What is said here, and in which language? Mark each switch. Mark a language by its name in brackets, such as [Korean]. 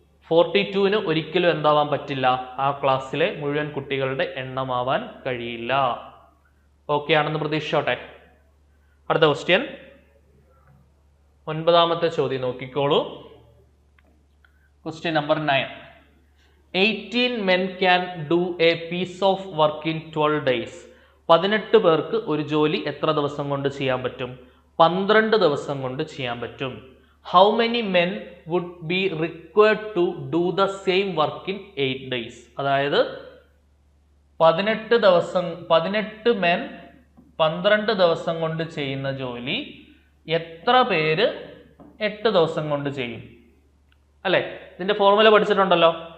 [Malayalam] 42ന് ഒരിക്കലും എന്താവാൻ പറ്റില്ല? ആ ക്ലാസ്സിലെ മുഴുവൻ കുട്ടികളുടെ എണ്ണമാവാൻ കഴിയില്ല. ഓക്കെ ആണെന്ന് പ്രതീക്ഷിച്ചോട്ടെ. അടുത്ത ക്വസ്റ്റ്യൻ, 9ാമത്തെ ചോദ്യം നോക്കിക്കോളൂ. Question number 9. [English] 18 men can do a piece of work in 12 days. [Malayalam] 18 പേർക്ക് ഒരു ജോലി എത്ര ദിവസം കൊണ്ട് ചെയ്യാൻ പറ്റും? 12 ദിവസം കൊണ്ട് ചെയ്യാൻ പറ്റും. [English] How many men would be required to do the same work in 8 days? [Malayalam] അതായത് [English] 18 men [Malayalam] 12 ദിവസം കൊണ്ട് ചെയ്യുന്ന ജോലി എത്ര പേര് 8 ദിവസം കൊണ്ട് ചെയ്യും? അല്ലെ? ഇതിന്റെ ഫോർമുല പഠിച്ചിട്ടുണ്ടല്ലോ.